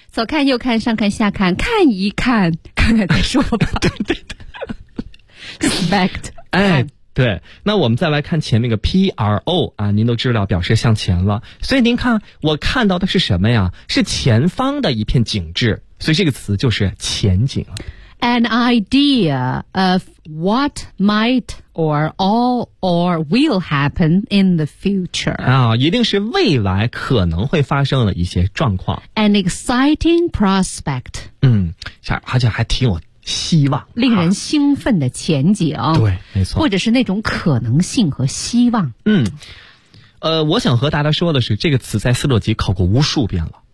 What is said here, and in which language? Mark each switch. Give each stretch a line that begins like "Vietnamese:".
Chinese: 左看右看，上看下看，看一看，看看再说吧。对对对，spect，哎。对，那我们再来看前面个 PRO 啊，您都知道表示向前了，所以您看我看到的是什么呀？是前方的一片景致，所以这个词就是前景。
English: An idea of what might or all or will happen in the future
Chinese: 啊，一定是未来可能会发生的一些状况。
English: An exciting prospect
Chinese: 而且还挺有希望，令人兴奋的前景，对，没错，或者是那种可能性和希望。我想和大家说的是，这个词在斯洛吉考过无数遍了。